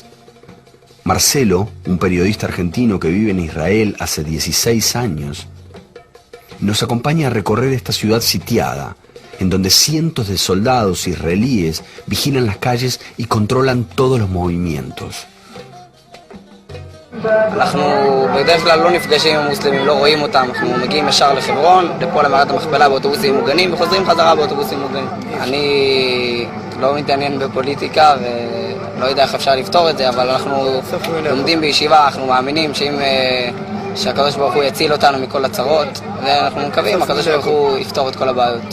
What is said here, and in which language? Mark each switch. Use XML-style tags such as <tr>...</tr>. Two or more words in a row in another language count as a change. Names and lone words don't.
<es>Marcelo, un periodista argentino que vive en Israel hace 16 años, nos acompaña a recorrer esta ciudad sitiada, en donde cientos de soldados israelíes vigilan las calles y controlan todos los movimientos.</es> <he>אנחנו בדרך כלל לא נפגשים עם המוסלמים, לא רואים אותם, אנחנו מגיעים ישר לחברון, לפה למערת המכפלה באוטובוסים מוגנים וחוזרים חזרה באוטובוסים מוגנים. אני לא מתעניין בפוליטיקה ולא יודע איך אפשר לפתור את זה, אבל אנחנו לומדים בישיבה, אנחנו מאמינים שהקדוש ברוך הוא יציל אותנו מכל הצרות, ואנחנו מקווים, הקדוש ברוך הוא יפתור את כל הבעיות.</he>